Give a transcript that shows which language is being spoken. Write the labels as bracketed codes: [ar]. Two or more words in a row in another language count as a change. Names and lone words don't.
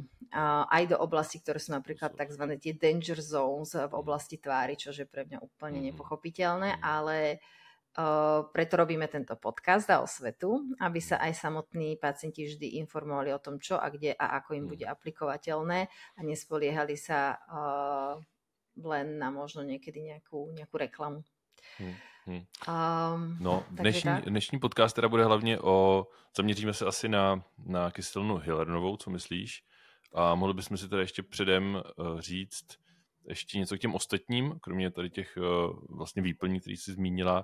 [sk] Aj do oblasti, ktoré sú napríklad tzv. Tie [en] danger zones [sk] v oblasti tvári, čo je pre mňa úplne nepochopiteľné, ale preto robíme tento podcast a osvetu, aby sa aj samotní pacienti vždy informovali o tom, čo a kde a ako im bude aplikovateľné a nespoliehali sa len na možno niekedy nejakú reklamu. [cs] No, dnešní podcast teda bude hlavně zaměříme se asi na kyselinu hyaluronovou, co myslíš? A mohli bychom si teda ještě předem říct ještě něco k těm ostatním, kromě tady těch vlastně výplní, který jsi zmínila.